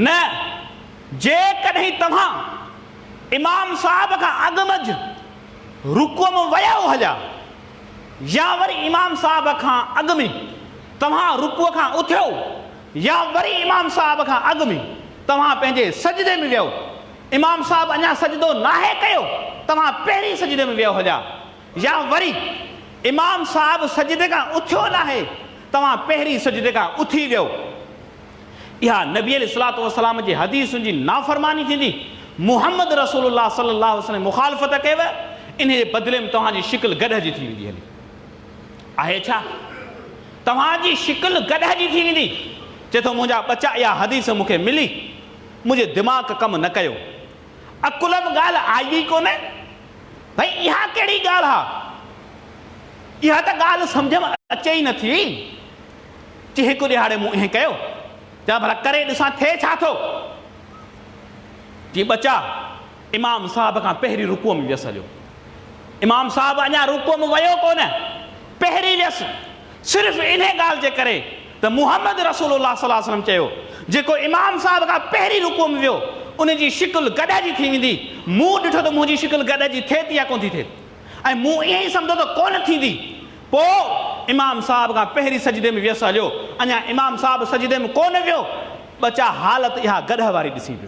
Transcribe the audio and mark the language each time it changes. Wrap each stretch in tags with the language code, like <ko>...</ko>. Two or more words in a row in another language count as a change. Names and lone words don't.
<sd>जेकॾहिं तव्हां इमाम साहब खां अॻु मंझि रुकूअ में विया हलिया, या वरी इमाम साहब खां अॻु में तव्हां रुकूअ खां उथियो, या वरी इमाम साहब खां अॻु में तव्हां पंहिंजे सजदे में वियो, इमाम साहब अञा सजदो नाहे कयो, तव्हां पहिरीं सजदे में वियो हलिया, या वरी इमाम साहब सजदे खां उथियो नाहे, तव्हां पहिरीं सजदे खां उथी वियो। इहा नबी</sd> <ar>عليه الصلاة والسلام</ar> <sd>जी हदीसुनि जी नाफ़रमानी थींदी। मुहम्मद रसूलुल्लाह</sd> <ar>صلى الله عليه وسلم</ar> <sd>मुखालिफ़त कयव, इन जे बदिले में तव्हांजी शिकिल गॾ जी थी वेंदी हली। आहे छा? तव्हांजी शिकिल गॾिजी थी वेंदी। चए थो मुंहिंजा बचा इहा हदीस मूंखे मिली, मुंहिंजे दिमाग़ कमु न कयो, अकुल में ॻाल्हि आई कोन्हे। भई इहा कहिड़ी ॻाल्हि आहे? इहा त ॻाल्हि सम्झ में अचे ई नथी। चई हिकु ॾिहाड़े मूं ईअं कयो, चवां भला करे ॾिसां थिए छा थो। जी बचा इमाम साहब खां पहिरीं रुकूअ में वियसि हलियो। इमाम साहब अञा रुकूअ में वियो कोन, पहिरीं वियसि सिर्फ़ु इन ॻाल्हि जे करे त मुहम्मद रसूलुल्लाह</sd> <ar>صلى الله عليه وسلم</ar> <sd>चयो जेको इमाम साहब खां पहिरीं रुकूअ में वियो उनजी शिकिल गॾिजी थी वेंदी। मूं ॾिठो त मुंहिंजी शिकिल गॾिजी थिए थी या कोन थी थिए, ऐं मूं ईअं ई सम्झो त कोन थींदी। पोइ इमाम साहब खां पहिरीं सजदे में वियसि हलियो, अञा इमाम साहब सजदे में कोन वियो, बचा हालत इहा गॾ वारी ॾिसी पियो।</sd>